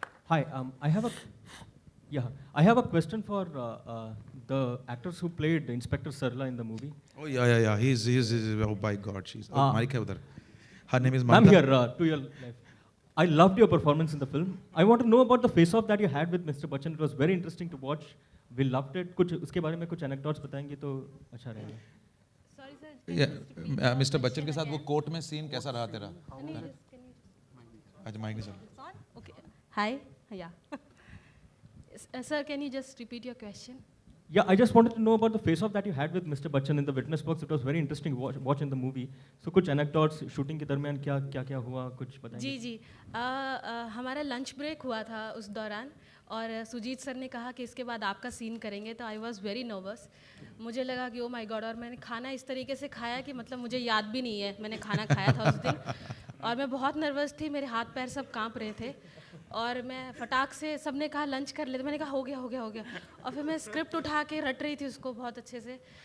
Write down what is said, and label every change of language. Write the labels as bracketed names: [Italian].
[English] Hi, I have a question for the actors who played Inspector Sarla in the movie. Oh yeah, he's oh my God, she's Mike [Hindi] है उधर, [English] her name is Ma'am, Mamta। here to your left. I loved your performance in the film. I want to know about the face-off that you had with Mr. Bachchan. It was very interesting to watch. We loved it. [Hindi] कुछ उसके बारे में कुछ anecdotes बताएंगे तो अच्छा रहेगा। [English] Sorry sir. [Hindi] Mister Bachchan के साथ वो कोर्ट में सीन कैसा रहा तेरा? अच्छा माइक नहीं चल। [English] Okay. Hi. Yeah. Sir, can you just repeat your question? Yeah, I just wanted to know about the face-off that you had with Mr. Bachchan in the witness box. It was very interesting watch in the movie. [Hindi] So कुछ anecdotes shooting के दरमियान क्या हुआ कुछ बताएंगे? जी हमारा lunch break हुआ था उस दौरान, और सुजीत सर ने कहा कि इसके बाद आपका सीन करेंगे, तो [English] I was very nervous. [Hindi] मुझे लगा कि [English] oh my god, [Hindi] और मैंने खाना इस तरीके से खाया कि मतलब मुझे याद भी नहीं है मैंने खाना खाया था उस दिन, और मैं बहुत नर्वस थी, मेरे हाथ पैर सब कांप रहे थे, और मैं फटाक से, सबने कहा लंच कर लेते, मैंने कहा हो गया, और फिर मैं स्क्रिप्ट उठा के रट रही थी उसको बहुत अच्छे से।